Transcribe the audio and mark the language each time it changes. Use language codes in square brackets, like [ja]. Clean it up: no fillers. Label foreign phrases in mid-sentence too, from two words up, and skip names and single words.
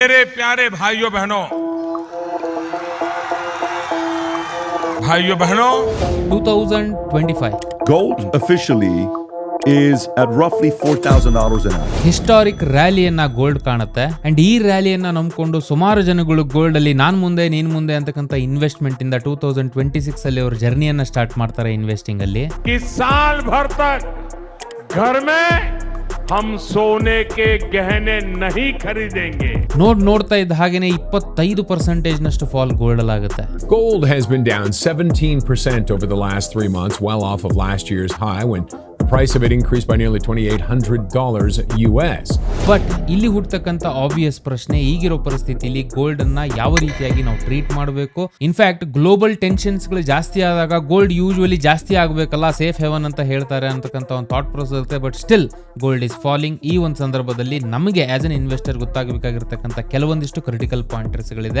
[hi] मेरे प्यारे भाइयों बहनों 2025 [en] Gold officially is at roughly $4,000 an ounce. [kn] ಹಿಸ್ಟಾರಿಕ್ ರ್ಯಾಲಿಯನ್ನ ಗೋಲ್ಡ್ ಕಾಣುತ್ತೆ ಅಂಡ್ ಈ ರ್ಯಾಲಿಯನ್ನ ನಂಬ್ಕೊಂಡು ಸುಮಾರು ಜನಗಳು ಗೋಲ್ಡ್ ಅಲ್ಲಿ ನಾನ್ ಮುಂದೆ ನೀನ್ ಮುಂದೆ ಅಂತಕ್ಕಂಥ ಇನ್ವೆಸ್ಟ್ಮೆಂಟ್ ಇಂದ 2026 ಅಲ್ಲಿ ಅವ್ರ ಜರ್ನಿಯನ್ನ ಸ್ಟಾರ್ಟ್ ಮಾಡ್ತಾರೆ ಇನ್ವೆಸ್ಟಿಂಗ್ ಅಲ್ಲಿ. [hi] कि साल भर तक घर में हम सोने के गहने नहीं खरीदेंगे. [kn] ನೋಡ್ತಾ ಇದ್ದ ಹಾಗೇನೆ 25% ನಷ್ಟು [en] fall gold [kn] ಅಲ್ಲಿ ಆಗುತ್ತೆ. [en] Gold has been down 17% over the last 3 months, well off of last year's high when the price of it increased by nearly $2,800 US. [kn] ಬಟ್ ಇಲ್ಲಿ ಹುಟ್ಟತಕ್ಕಂಥ ಆಬ್ವಿಯಸ್ ಪ್ರಶ್ನೆ, ಈಗಿರೋ ಪರಿಸ್ಥಿತಿಯಲ್ಲಿ ಗೋಲ್ಡ್ ಅನ್ನ ಯಾವ ರೀತಿಯಾಗಿ ನಾವು ಟ್ರೀಟ್ ಮಾಡಬೇಕು? [en] in fact global tensions [kn] ಗಳು ಜಾಸ್ತಿ ಆದಾಗ [en] gold usually [kn] ಜಾಸ್ತಿ ಆಗಬೇಕಲ್ಲ, [en] safe haven [kn] ಅಂತ ಹೇಳ್ತಾರೆ ಅಂತಕ್ಕಂಥ ಒಂದು [en] thought process [kn] ಇರುತ್ತೆ. [en] But still gold is falling. [kn] ಈ ಒಂದು ಸಂದರ್ಭದಲ್ಲಿ ನಮಗೆ [en] as an investor [kn] ಗೊತ್ತಾಗಬೇಕಾಗಿರ್ತಕ್ಕಂಥ ಕೆಲವೊಂದಿಷ್ಟು [en] critical pointers [kn] ಗಳಿದೆ.